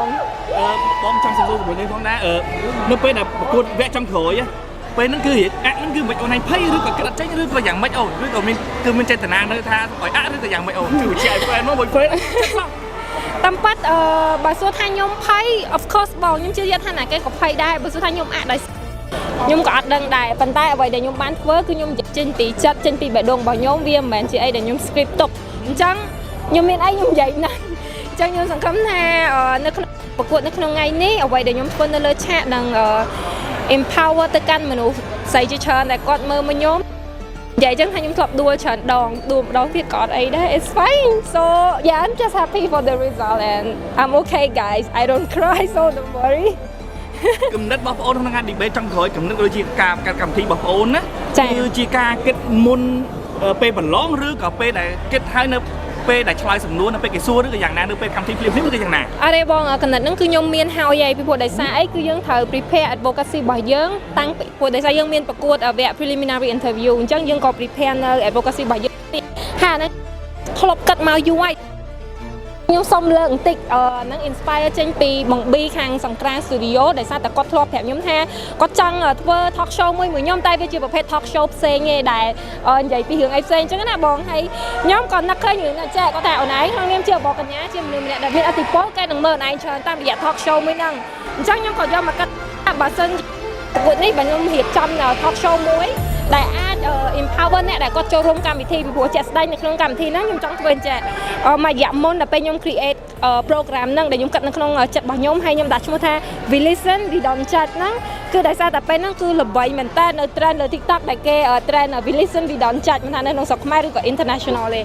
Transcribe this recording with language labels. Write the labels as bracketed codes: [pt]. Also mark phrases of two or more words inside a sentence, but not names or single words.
[km] ចង់សួរជាមួយនេះផងដែរនៅពេលដែលប្រកួតវគ្គចុងក្រោយពេលហ្នឹងគឺហ្នឹងគឺមិនអូនឯងភ័យឬក៏គិតអត់ចេញឬក៏យ៉ាងម៉េចអូនឬក៏មានចេតនានៅថាឲ្យឬក៏យ៉ាងម៉េចអូនជួយជាឲ្យហ្វេនមកមួយហ្វេន តាមប៉ាត់បើសួរថាខ្ញុំភ័យ [en] of course [km] បងខ្ញុំជឿថាណាគេក៏ភ័យដែរបើសួរថាខ្ញុំដោយខ្ញុំក៏អត់ដឹងដែរប៉ុន្តែអ្វីដែលខ្ញុំបានធ្វើគឺខ្ញុំចេញពីចិត្តចេញពីបេះដូងរបស់ខ្ញុំវាមិនមែនជាអីដែលខ្ញុំ script ទុកអញ្ចឹងខ្ញុំមានអីខ្ញុំនិយាយណាស់អញ្ចឹងខ្ញុំសង្ឃឹមថានៅក្នុងប្រកួតនៅក្នុងថ្ងៃនេះអ្វីដែលខ្ញុំធ្វើនៅលើឆាកនឹង empower ទៅកាន់មនុស្សស្រីជាច្រើនដែលគាត់មើលមកខ្ញុំនិយាយចឹងថាខ្ញុំធ្លាប់ដួលច្រើនដងទៀតក៏អត់អីដែរ [en] it's fine so yeah I'm just happy for the result and I'm okay guys I don't cry so don't worry [km] គំនិតរបស់បងអូនក្នុងការ debate ចុងក្រោយគំនិតដូចជាការកាត់កម្មវិធីរបស់បងអូនណាគឺជាការគិតមុនពេលប្រឡងឬក៏ពេលដែលគិតហើយនៅពេលដែលឆ្លើយសំណួរនៅពេលគេសួរឬក៏យ៉ាងណានៅពេលកម្មវិធីភ្លាមឬក៏យ៉ាងណា អរេបងកណិតហ្នឹងគឺខ្ញុំមានហើយពីព្រោះដោយសារអីគឺយើងត្រូវ [en] prepare advocacy [km] របស់យើងតាំងពីព្រោះដោយសារយើងមានប្រកួត វគ្គ [en] preliminary interview [km] អញ្ចឹងយើងក៏ prepare នៅ advocacy របស់យើងហើយហ្នឹងធ្លាប់គិតមកយូរហើយខ្ញុំសុំលើកបន្តិចហ្នឹង inspire ចេញពីបងប៊ីខាងសង្ក្រាន studio ដោយសារតែគាត់ធ្លាប់ប្រាប់ខ្ញុំថាគាត់ចង់ធ្វើ [en] talk show [km] មួយខ្ញុំតែវាជាប្រភេទ [en] talk show [km] ផ្សេងឯដែលនិយាយពីរឿងអីផ្សេងអញ្ចឹងណាបងហើយខ្ញុំក៏នឹកឃើញរឿងណាចាគាត់ថាអូនឯងក្នុងនាមជាបងកញ្ញាជាមនុស្សម្នាក់ដែលមានឥទ្ធិពលគេនឹងមើលអូនឯងច្រើនតាមរយៈ [en] talk show [km] មួយហ្នឹងអញ្ចឹងខ្ញុំក៏យកមកគិតបើសិន ប្រកួតនេះបើខ្ញុំរៀបចំ [en] talk show [km] មួយដែលអាច empower អ្នកដែលគាត់ចូលរួមកម្មវិធីពីព្រោះជាក់ស្ដែងនៅក្នុងកម្មវិធីហ្នឹងខ្ញុំចង់ធ្វើអញ្ចឹងមួយរយៈមុនដល់ពេលខ្ញុំ [en] create program [km] ហ្នឹងដែលខ្ញុំគិតនៅក្នុងចិត្តរបស់ខ្ញុំហើយខ្ញុំដាក់ឈ្មោះថា We Listen We Don't Judge ហ្នឹងគឺដោយសារតែពេលហ្នឹងគឺល្បីមែនតើនៅ trend លើ TikTok ដែលគេ trend We Listen We Don't Judge មិនថានៅក្នុងស្រុកខ្មែរឬក៏ international ទេ